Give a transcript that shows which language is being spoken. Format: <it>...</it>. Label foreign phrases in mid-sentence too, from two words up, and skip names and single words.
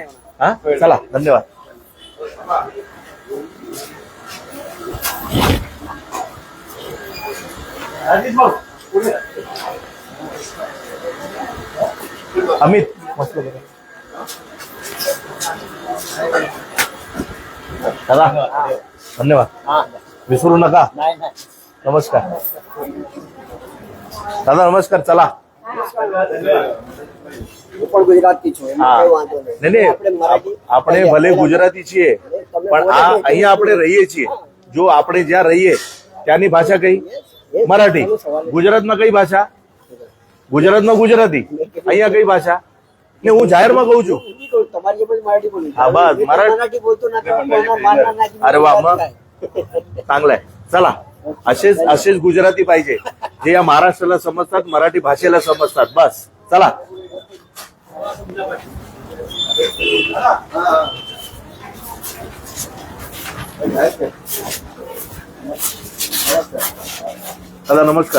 <mr>हा, चला, धन्यवाद. अमित मस्त दादा, धन्यवाद. विसरू नका. नमस्कार दादा, नमस्कार. चला. गुजराती</mr> <gu>આપણે ભલે ગુજરાતી છીએ, પણ અહીંયા આપણે રહીએ છીએ. જો આપણે જ્યાં રહીએ ત્યાંની ભાષા કઈ? મરાઠી. ગુજરાતમાં કઈ ભાષા? ગુજરાતમાં ગુજરાતી. અહીંયા કઈ ભાષા? ને હું જાહેરમાં કહું છું. હા, બસ મરાઠી</gu> <mr>बोलतो ना. अरे वा, मग चांगलं आहे. चला, असेच गुजराती पाहिजे, जे या महाराष्ट्राला समजतात, मराठी भाषेला समजतात. बस, चला. दादा, नमस्कार.</mr>